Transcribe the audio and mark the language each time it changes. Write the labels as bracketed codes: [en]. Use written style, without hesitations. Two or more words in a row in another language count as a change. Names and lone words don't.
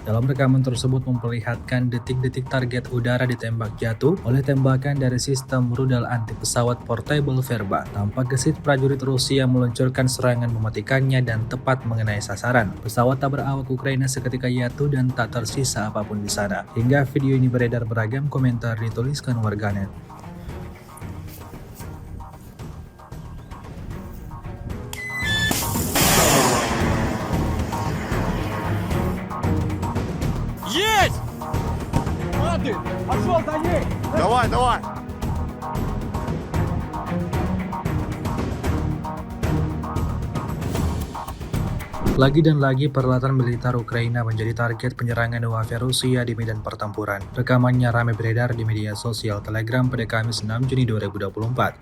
[id] Dalam rekaman tersebut memperlihatkan detik-detik target udara ditembak jatuh oleh tembakan dari sistem rudal anti pesawat portable Verba. Tampak gesit prajurit Rusia meluncurkan serangan mematikannya dan tepat mengenai sasaran. Pesawat tak berawak Ukraina seketika jatuh dan tak tersisa apapun di sana. Hingga video ini beredar beragam komentar dituliskan warganet. [ru] Есть! Ладно, пошел за ней! Давай, давай! [id] Lagi dan lagi peralatan militer Ukraina menjadi target penyerangan warfare Rusia di medan pertempuran. Rekamannya ramai beredar di media sosial Telegram pada Kamis 6 Juni 2024.